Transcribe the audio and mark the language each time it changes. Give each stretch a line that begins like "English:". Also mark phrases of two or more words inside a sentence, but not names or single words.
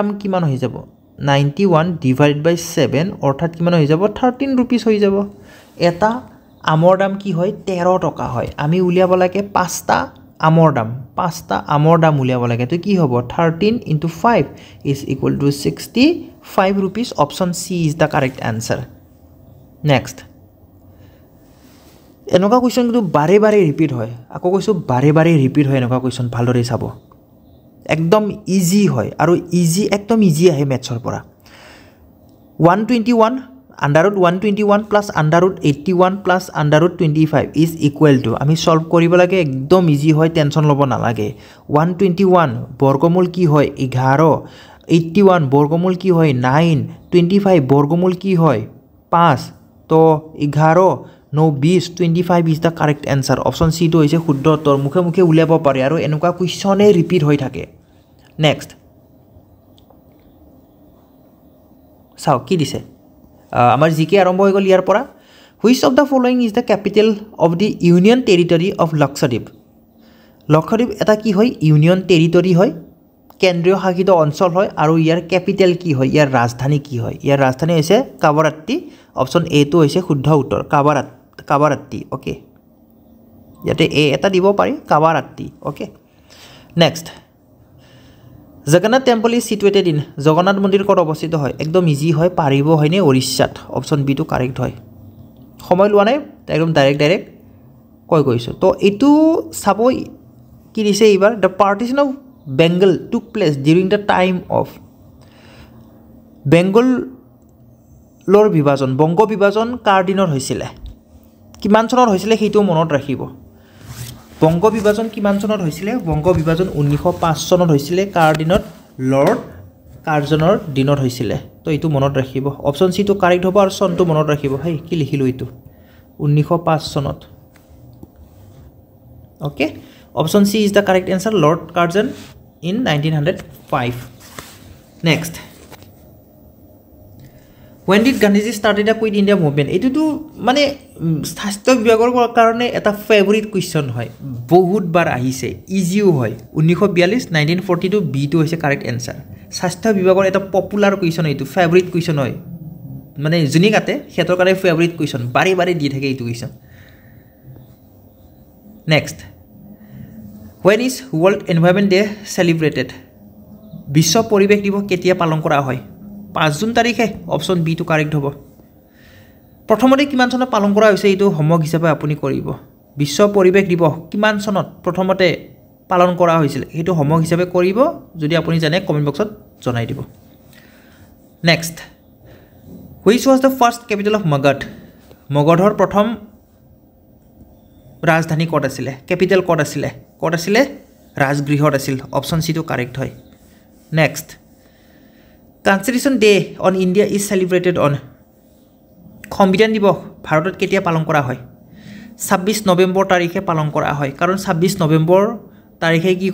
Assamese: কিমান হৈ যাব 91
English: divided by
Assamese: 7 অৰ্থাৎ কিমান হৈ যাব 13 रुपीस হৈ যাব এটা আমৰ দাম কি হয় 13 টকা হয় আমি উলিয়াব লাগে পাঁচটা আমৰ দাম উলিয়াব লাগে তো কি হ'ব 13 * 5 = 65 rupees
English: option C is the correct answer next
Assamese: এনেকুৱা কোৱেশ্চন কিন্তু বাৰে বাৰে ৰিপিট হয় আকৌ কৈছো বাৰে বাৰে ৰিপিট হয় এনেকুৱা কোৱেশ্চন ভালদৰে চাব একদম ইজি হয় আৰু একদম ইজি আহে মেথছৰ পৰা
English: 121 √121 plus √81 plus √25 is equal to
Assamese: আমি সলভ কৰিব লাগে একদম ইজি হয় টেনশন ল'ব নালাগে 121 বৰ্গমূল কি হয় 11 81 বৰ্গমূল কি হয় 9 25 বৰ্গমূল কি হয় 5 তো 11 9 20
English: 25 is the correct answer
Assamese: অপশন সি টো হৈছে শুদ্ধ উত্তৰ মুখে মুখে উলিয়াব পাৰে আৰু এনেকুৱা কোৱেশ্চনে ৰিপিট হৈ থাকে নেক্সট চাও কি দিছে আমাৰ জিকে আৰম্ভ হৈ গল ইয়াৰ পৰা
English: which of the following is the capital of the union territory of Lakshadweep
Assamese: এটা কি হয়
English: union territory
Assamese: হয় কেন্দ্ৰীয় শাসিত অঞ্চল হয় আৰু ইয়াৰ ক্যাপিটেল কি হয় ইয়াৰ ৰাজধানী কি হয় ইয়াৰ ৰাজধানী হৈছে কাৱাৰাত্তি
English: option A
Assamese: টো হৈছে শুদ্ধ উত্তৰ কাৱাৰাত্তি ওকে ইয়াতে এ এটা দিব পাৰি কাৱাৰাত্তি ওকে নেক্সট
English: Jagannath temple is situated in
Assamese: জগন্নাথ মন্দিৰ ক'ত অৱস্থিত হয় একদম ইজি হয় পাৰিব হয়নে ওড়িশাত
English: option B
Assamese: টো কাৰেক্ট হয় সময় লোৱা নাই একদম ডাইৰেক্ট কৈছো তো এটো চাব কি দিছে এইবাৰ
English: the partition of Bengal took place during the time of
Assamese: বেংগলৰ বিভাজন বংগ বিভাজন কাৰ দিনত হৈছিল কিমান চনত হৈছিল সেইটো মনত ৰাখিব বংগ বিভাজন কিমান চনত হৈছিল বংগ বিভাজন 1905 চনত হৈছিল কাৰ দিনত লৰ্ড কাৰ্জনৰ দিনত হৈছিল তো এইটো মনত ৰাখিব
English: option C
Assamese: টো কাৰেক্ট হ'ব আৰু চনটো মনত ৰাখিব হেই কি লিখিলো এইটো 1905 চনত
English: okay option C is the correct answer Lord Curzon in 1905 next when did Gandhiji started a quit India movement
Assamese: এটো তো মানে স্বাস্থ্য বিভাগৰ কাৰণে এটা
English: favourite question
Assamese: হয় বহুত বাৰ আহিছে ইজিও হয় 1942 1942 বি টো হৈছে
English: correct answer
Assamese: স্বাস্থ্য বিভাগৰ এটা
English: popular question
Assamese: এইটো
English: favourite question
Assamese: হয় মানে জুনি কাটে হেতৰ কাৰণে
English: favourite question
Assamese: বাৰে বাৰে দি থাকে এইটো
English: question next when is world environment day celebrated
Assamese: বিশ্ব পৰিবেশ দিৱস কেতিয়া পালন কৰা হয় 5 জুন তাৰিখে অপশন বি টো কারেক্ট হ'ব প্ৰথমতে কিমান চনত পালন কৰা হৈছে এইটো হোমৱৰ্ক হিচাপে আপুনি কৰিব বিশ্ব পৰিবেশ দিৱস কিমান চনত প্ৰথমতে পালন কৰা হৈছিল এইটো হোমৱৰ্ক হিচাপে কৰিব যদি আপুনি জানে
English: comment boxত
Assamese: জনাই দিব
English: next which was the first capital of Magad
Assamese: মগধৰ প্ৰথম ৰাজধানী ক'ত আছিল ক্যাপিটেল ক'ত আছিল ৰাজগৃহত আছিল
English: option Cটো
Assamese: কাৰেক্ট হয়
English: next constitution day on India is celebrated on
Assamese: সংবিধান দিৱস ভাৰতত কেতিয়া পালন কৰা হয় 26 নৱেম্বৰ তাৰিখে পালন কৰা হয় কাৰণ 26 নৱেম্বৰ তাৰিখে কি